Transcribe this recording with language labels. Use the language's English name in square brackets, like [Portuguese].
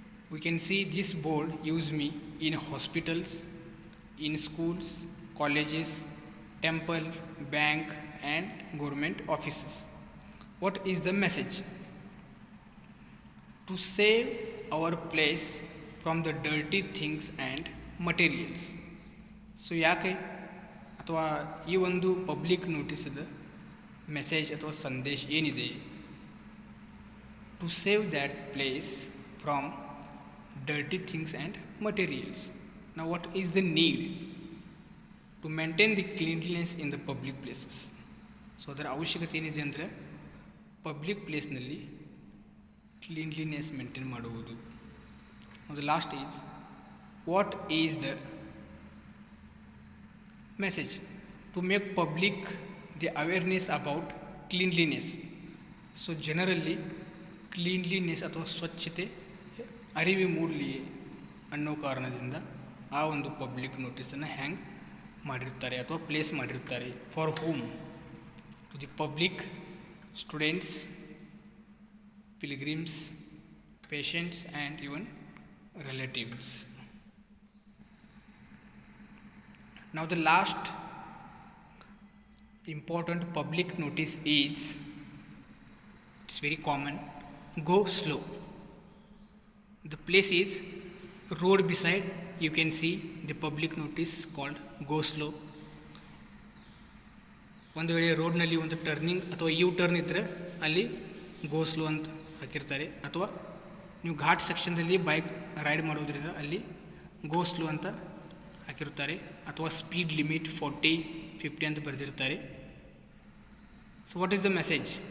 [English] We can see this board, use me, in hospitals, in schools, colleges, temple, bank and government offices. What is the message? To save our place from the dirty things and materials. [Kannada] So ಯಾಕೆ ಅಥವಾ ಈ ಒಂದು public ನೋಟಿಸದ message ಅಥವಾ ಸಂದೇಶ ಏನಿದೆ? [English] To save that place from dirty things and materials. Now what is the need? To maintain the cleanliness in the public places. [Kannada] So ಅದರ ಅವಶ್ಯಕತೆ ಏನಿದೆ ಅಂದರೆ ಪಬ್ಲಿಕ್ ಪ್ಲೇಸ್ನಲ್ಲಿ ಕ್ಲೀನ್ಲಿನೆಸ್ ಮೇಂಟೈನ್ ಮಾಡುವುದು. [English] The last is what is the message? To make public the awareness about cleanliness. [Kannada] So ಜನರಲ್ಲಿ cleanliness ಅಥವಾ ಸ್ವಚ್ಛತೆ ಅರಿವು ಮೂಡಲಿ ಅನ್ನೋ ಕಾರಣದಿಂದ ಆ ಒಂದು ಪಬ್ಲಿಕ್ ನೋಟಿಸನ್ನು ಹ್ಯಾಂಗ್ ಮಾಡಿರ್ತಾರೆ ಅಥವಾ ಪ್ಲೇಸ್ ಮಾಡಿರ್ತಾರೆ. [English] For whom? To the public, students, pilgrims, patients and even relatives. Now the last important public notice is, it's very common, go slow. The place is road beside, you can see the public notice called go slow. [Kannada] ಒಂದು ವೇಳೆ ರೋಡ್ನಲ್ಲಿ ಒಂದು turning ಅಥವಾ you turn ಇದ್ದರೆ ಅಲ್ಲಿ ಗೋ slow ಅಂತ ಹಾಕಿರ್ತಾರೆ, ಅಥವಾ ನೀವು ಘಾಟ್ ಸೆಕ್ಷನ್ದಲ್ಲಿ ಬೈಕ್ ರೈಡ್ ಮಾಡೋದ್ರಿಂದ ಅಲ್ಲಿ ಗೋ ಸ್ಲೋ ಅಂತ ಹಾಕಿರ್ತಾರೆ, ಅಥವಾ ಸ್ಪೀಡ್ ಲಿಮಿಟ್ 40-50 ಅಂತ ಬರೆದಿರ್ತಾರೆ. [English] So what is the message?